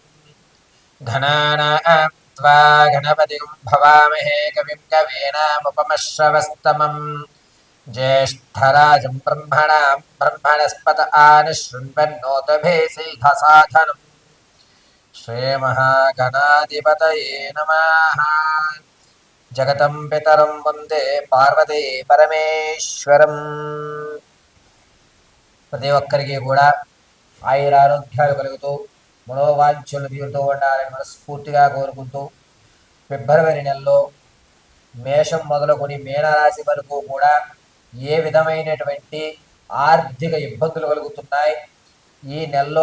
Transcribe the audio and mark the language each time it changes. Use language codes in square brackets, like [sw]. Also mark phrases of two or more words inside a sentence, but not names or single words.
[sa] घनानां त्वा गणपतिं भवामहे कविं कवीनामुपमश्रवस्तमम् ज्येष्ठराजं ब्रह्मणां ब्रह्मणस्पत आनिशृण्वन्नोतभेसीधसाधनम् श्रीमहागणाधिपतये नमः। जगतं पितरं वन्दे पार्वती परमेश्वरम्। [te] ప్రతి ఒక్కరికి కూడా ఆయురారోగ్యాలు కలుగుతూ మనోవాంఛలు తీరుతూ ఉండాలని మనస్ఫూర్తిగా కోరుకుంటూ ఫిబ్రవరి నెలలో మేషం మొదలుకొని మీనరాశి వరకు కూడా ఏ విధమైనటువంటి ఆర్థిక ఇబ్బందులు కలుగుతున్నాయి, ఈ నెలలో